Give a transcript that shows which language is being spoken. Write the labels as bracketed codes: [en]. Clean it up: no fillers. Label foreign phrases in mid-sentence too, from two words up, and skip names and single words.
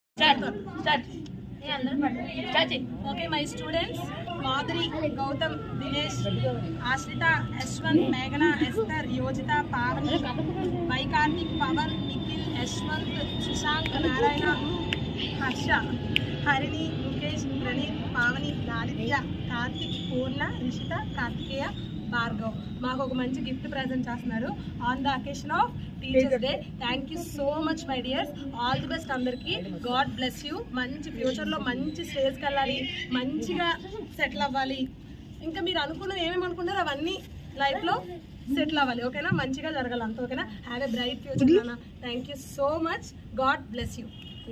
[en] Okay, my students, Madhuri, Gautam, Dinesh, Ashrita, Ashwan, Meghana, Esther, Yojita, Pavani, Vaikartik, Pavan, Nikhil, Ashwant, Shashank, Narayana, Harsha, Harini, Mukesh, Praneeth, Pavani, Laditya, Karthik, Purna, Rishita, Kartikeya, Bhargav. [te] మాకు ఒక మంచి [en] gift present [te] చేస్తున్నారు [en] on the occasion of teachers day. Thank you so much my dears. All the best అందరికీ. God bless you. [te] మంచి ఫ్యూచర్లో మంచి స్టేజ్కి వెళ్ళాలి, మంచిగా సెటిల్ అవ్వాలి. ఇంకా మీరు అనుకున్నది ఏమేమి అనుకున్నారో అవన్నీ లైఫ్లో సెటిల్ అవ్వాలి. ఓకేనా? మంచిగా జరగాలి అంత. ఓకేనా? [en] Have a bright future నాన్న. Thank you so much. God bless you.